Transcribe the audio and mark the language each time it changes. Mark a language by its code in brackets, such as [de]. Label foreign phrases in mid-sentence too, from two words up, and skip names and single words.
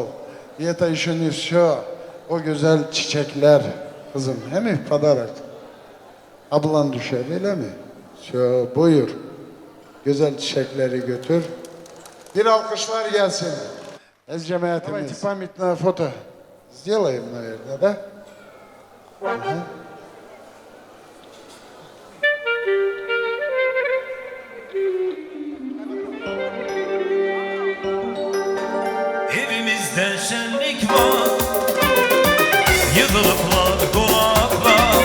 [tr] Yeta işini şu, o güzel çiçekler kızım. Hem mi padarak? Ablan düşer öyle mi? Şu buyur. Güzel çiçekleri götür. Bir alkışlar gelsin. Ez cemaatimiz. [ru] Давайте памятное фото сделаем, наверное, да? Ага. [tr] Evimizde şenlik var, yığılıplar konaklar.